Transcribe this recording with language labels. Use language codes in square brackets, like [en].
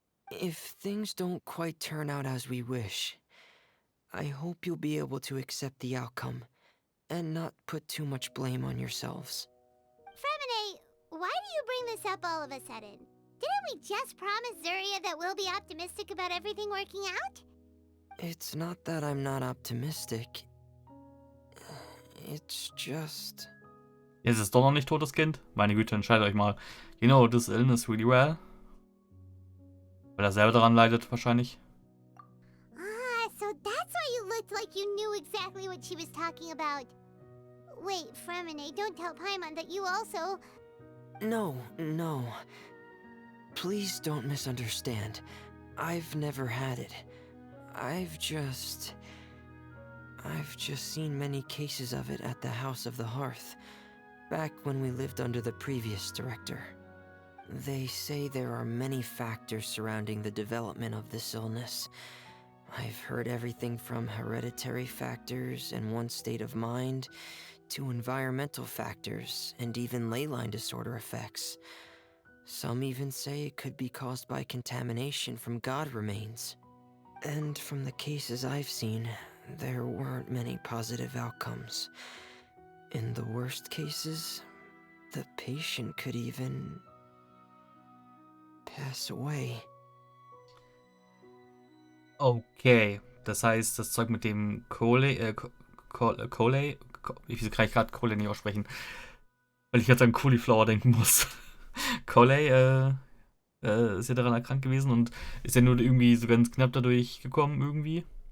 [en] if things don't quite turn out as we wish, I hope you'll be able to accept the outcome and not put too much blame on yourselves. Fermine, why do you bring this up all of a sudden? Didn't we just promise Zuria that we'll be optimistic about everything working out? It's not that I'm not optimistic. It's just... [de] Ist es doch noch nicht totes Kind? Meine Güte, entscheidet euch mal. You know, this illness really well. Weil er selber daran leidet, wahrscheinlich. [en] Ah, so that's why you looked like you knew exactly what she was talking about. Wait, Fremine, don't tell Paimon that you also... No. Please don't misunderstand. I've never had it. I've just seen many cases of it at the House of the Hearth, back when we lived under the previous director. They say there are many factors surrounding the development of this illness. I've heard everything from hereditary factors and one's state of mind, to environmental factors, and even ley line disorder effects. Some even say it could be caused by contamination from god remains. And from the cases I've seen, there weren't many positive outcomes. In the worst cases, the patient could even pass away. Okay. [de] Das heißt, das Zeug mit dem Kohle, wie kann ich gerade Kohle nicht aussprechen? Weil ich jetzt an Cauliflower denken muss. Kohle, ist ja daran erkrankt gewesen und ist ja nur irgendwie so ganz knapp dadurch gekommen irgendwie.